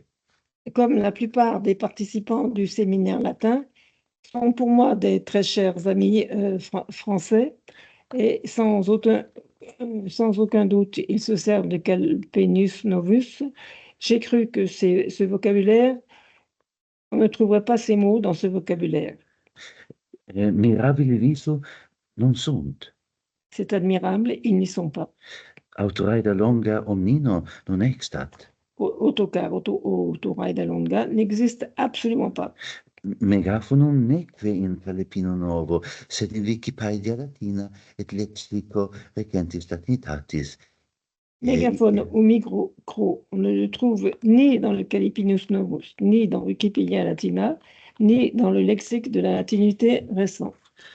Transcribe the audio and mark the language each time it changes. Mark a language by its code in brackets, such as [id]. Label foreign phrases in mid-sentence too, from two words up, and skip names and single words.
[fr] Comme la plupart des participants du séminaire latin sont pour moi des très chers amis français, et sans aucun doute, ils se servent de Calpenus Novus. J'ai cru que ce vocabulaire, on ne trouverait pas ces mots dans ce vocabulaire. [la] Mirabili viso non sunt. [fr] C'est admirable, ils n'y sont pas. [la] Autoraeda longa omnino non extat. [fr] Autocar, [la] autoraida longa [fr] n'existe absolument pas. [la] Megaphonum neque in Calepino novo, sed in Wikipedia latina et lexico recentis latinitatis. [fr] Mégaphone ou micro, on ne le trouve ni dans le Calepinus Novus, ni dans Wikipédia Latina, ni dans le lexique de la latinité récent.